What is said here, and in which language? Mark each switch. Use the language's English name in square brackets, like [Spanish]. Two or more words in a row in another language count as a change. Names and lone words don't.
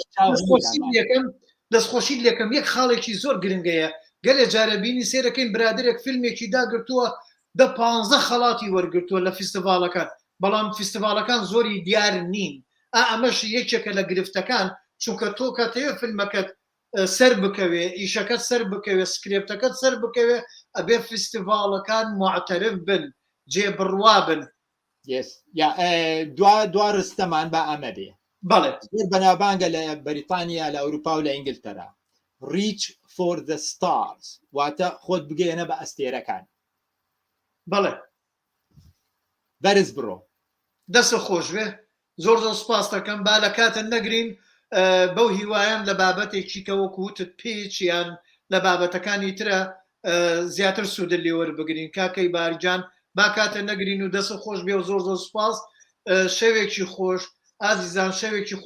[Central Kurdish] دەستخۆشی لەکەم یەک خاڵێکی زۆر گرنگەیە گەلێ جارەبینی سێرەکەین برادێک فیلمێکی داگرتووە دە 15 خەڵاتی وەرگرتووە لە فیستیڤالەکان بەڵام فیستیڤالەکان زۆری دیار نین ئەمەش یەکێکە لە گرفتەکان چونکە تۆ کاتەیە فیلمەکەت سەر بکەوێ ئیشەکەت سەر بکەوێ سکرێپتەکەت سەر بکەوێ ئەبێ فیستیڤالەکان معتەرف بن جێبڕوا بن دوا ڕستەمان بە ئەمە بێ بەڵێ بەناوبانگە لە بەریتانیا لە ئەوروپا و لە ئینگلتەرا [English] reach for the stars [Central Kurdish] واتە خۆت بگەێنە بە ئەستێرەکان بەڵێ بەرز بڕۆ دەستە خۆش بێ زۆر زۆر سپاس دەکەم با لە کاتە نەگرین بەو هیوایان لە بابەتێکی کە وەکوتت پێچیان لە بابەتەکانی ترە زیاتر سوودە لێوەربگرین کاکەی بارجان با کاتە نەگرین و دەستە خۆش بێ و زۆر زۆر سپاس شەوێکی خۆش ئازیزان شەوێکی خۆش